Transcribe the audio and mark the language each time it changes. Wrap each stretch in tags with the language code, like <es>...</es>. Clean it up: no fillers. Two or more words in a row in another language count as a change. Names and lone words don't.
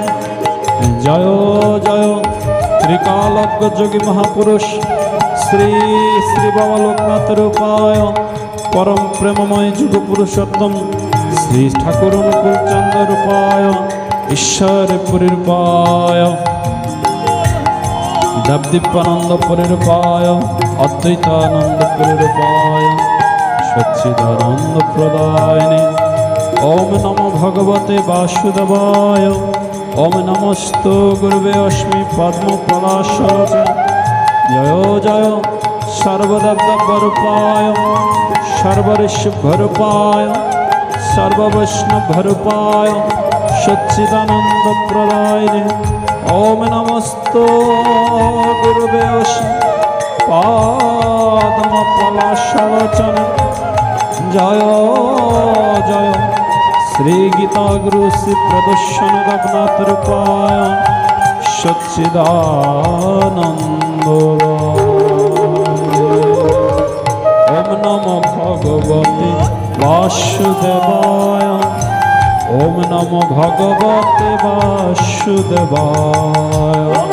<sa>জয় জয় ত্রিকালজ্ঞ যোগী মহাপুরুষ শ্রী শ্রী বাবা লোকনাথ রূপায় পরম প্রেমময় যুগ পুরুষোত্তম শ্রী ঠাকুর অনুকূল চন্দ্র রূপায় ঈশ্বর পুরী রূপায় দেবদীপানন্দ পুরী রূপায় অদ্বৈতানন্দ পুরী রূপায় সচ্চিদানন্দ প্রদায়িনে। ওম নমো ভগবতে বাসুদেবায়। ওম নমস্ত গুরুবে অস্মি পদ্মপলাশলোচনে। জয় জয় সর্বদেবদেবরূপায় সর্বঋষভরূপায় সর্ববৈষ্ণবরূপায় সচ্চিদানন্দ প্রদায়িনে। ওম নমস্ত গুরুবে অস্মি পদ্মপলাশলোচনে। জয় জয় শ্রী গীতা গুরু শ্রী প্রদর্শন রঘুনাথ রূপায় সচ্চিদানন্দ। ওম নমো ভগবতে বাসুদেবায়। ওম নমো ভগবতে বাসুদেবায়।</sa>